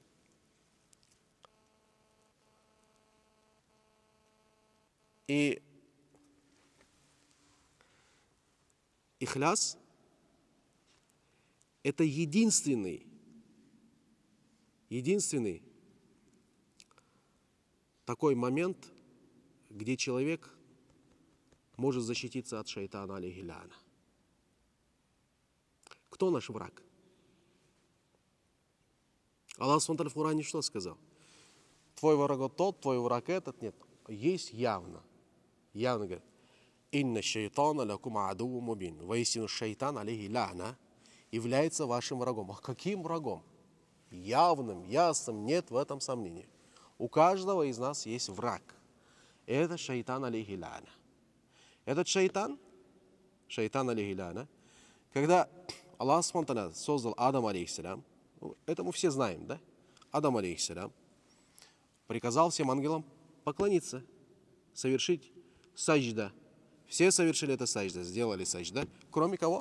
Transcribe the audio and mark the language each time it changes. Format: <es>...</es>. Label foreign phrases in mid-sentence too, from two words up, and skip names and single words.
<ru>И ихляс – это единственный такой момент, где человек может защититься от шайтана</ru> <ar>عليه اللعنة.</ar> <ru>Кто наш враг? Аллах Субхану в Коране что сказал? Твой враг тот, твой враг этот. Нет, есть явно. Явно говорит,</ru> <ar>إن الشيطان لكم عدو مبين.</ar> <ru>Воистину шайтан</ru> <ar>عليه اللعنة</ar> <ru>является вашим врагом. А каким врагом? Явным, ясным, нет в этом сомнения. У каждого из нас есть враг. Это шайтан</ru> <ar>عليه اللعنة.</ar> <ru>Этот шайтан</ru> <ar>عليه اللعنة,</ar> <ru>когда Аллах Субхану создал Адам алейхиссалям, это мы все знаем, да? Адам алейхиссалям приказал всем ангелам поклониться, совершить саджда. Все совершили это саджда, сделали саджда, кроме кого?</ru>